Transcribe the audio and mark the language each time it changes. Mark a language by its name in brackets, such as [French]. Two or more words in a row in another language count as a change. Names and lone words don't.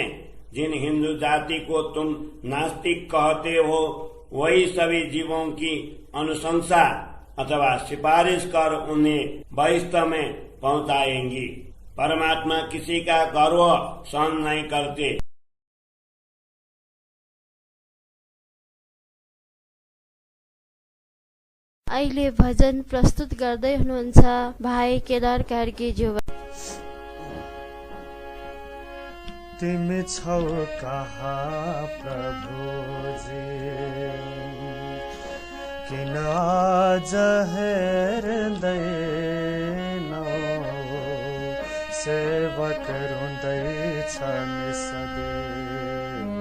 [Hindi] जिन हिंदू जाति को तुम नास्तिक कहते हो वही सभी जीवों की अनुशंसा अथवा सिफारिश कर उन्हें बहिष्ठ में पहुंचाएंगी। परमात्मा किसी का गर्व सहन नहीं करते। [Nepali] अहिले भजन प्रस्तुत गर्दै हुनुहुन्छ भाइ केदार कार्कीज्यू। तिमी छौ कहाँ प्रभुजी, किन आज हेर्दैनौ, सेवक रुँदैछन् सधैँ।